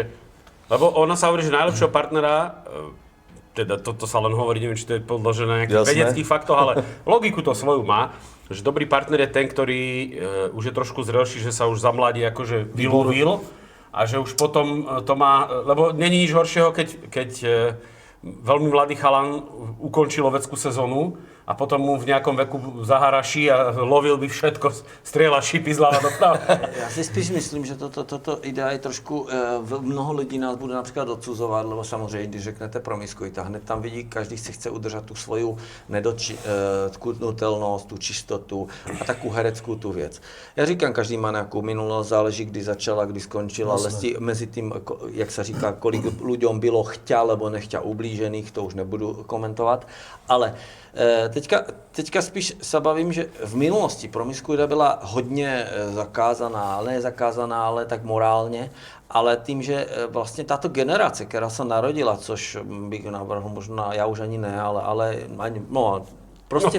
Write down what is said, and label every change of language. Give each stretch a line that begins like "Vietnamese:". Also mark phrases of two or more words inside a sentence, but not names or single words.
Slovak: Lebo ona sa hovorí, že najlepšieho partnera, teda toto sa len hovorí, neviem, či to je podložené na nejakých vedeckých faktoch, ale logiku to svoju má, že dobrý partner je ten, ktorý už je trošku zrelší, že sa už za mladí akože vylovil a že už potom to má... Lebo není nič horšieho, keď veľmi mladý chalan ukončil loveckú sezónu a potom mu v nejakom veku zaharaší a lovil by všetko, strieľa šipy z lava doprava.
Czech: Já si spíš myslím, že toto idea je trošku, mnoho lidí nás bude například odsuzovat, lebo samozřejmě, když řeknete promiskuita, hned tam vidí, každý si chce udržet tu svoju nedotknutelnost, tu čistotu a takovou hereckou tu věc. Já říkám, každý má nějakou minulost, záleží, kdy začala, kdy skončila, ale mezi tím, jak se říká, kolik ľuďom bylo chťa, nebo nechťa ublížených, to už nebudu komentovat, ale teďka spíš se bavím, že v minulosti promiskuita byla hodně zakázaná, ale ne zakázaná, ale tak morálně, ale tím, že vlastně tato generace, která se narodila, což bych navrhl možná, já už ani ne, ale ani, no, prostě,